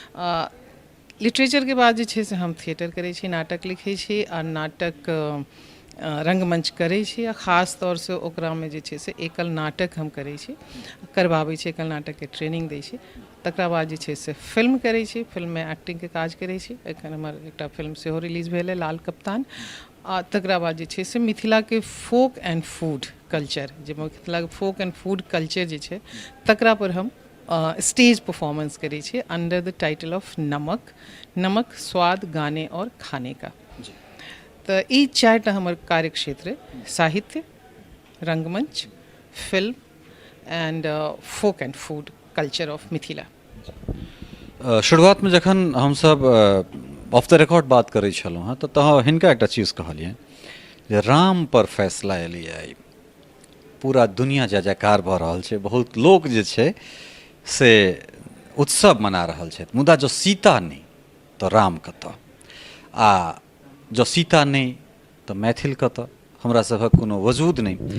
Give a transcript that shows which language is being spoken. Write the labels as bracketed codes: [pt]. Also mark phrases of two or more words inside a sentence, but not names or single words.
[mai] लिटरेचर के बाद जे छै से हम थिएटर करै छी, नाटक लिखै छी आ नाटक रंगमंच करै छी, आ खास तौर से ओकरा में जे छै से एकल नाटक हम करै छी, करबाबै छी, एकल नाटक के ट्रेनिंग दै छी। तकरा बाद जे छै से फिल्म करै छी, फिल्म में एक्टिंग के काज करै छी। एखन हमर एकटा फिल्म सेहो रिलीज भेल है, लाल कप्तान। आ तकरा बाद जे छै से मिथिला के [en] folk and food culture, [mai] जे मिथिला के [en] folk and food culture [mai] जे छै तकरा पर हम स्टेज परफॉर्मेंस करै छी [en] under the title of [mai] नमक, नमक स्वाद गाने और खाने का। तो ई 4टा हमर कार्यक्षेत्र है, साहित्य, रंगमंच, [en] film and folk and food culture of Mithila. [mai] शुरुआत में जखन हम सब [en] off the record [mai] बात करै छलहुँ हैं तऽ हिनका एकटा चीज कहलिए जे राम पर फैसला एलिए, आई पूरा दुनिया जय जयकार भऽ रहल छै, बहुत लोग जे छै से उत्सव मना रहल छथि, मुदा जो सीता नहीं तो राम कतऽ, आ जो सीता नहीं तो मैथिल कतऽ, हमरा सभक कोनो वजूद नहीं।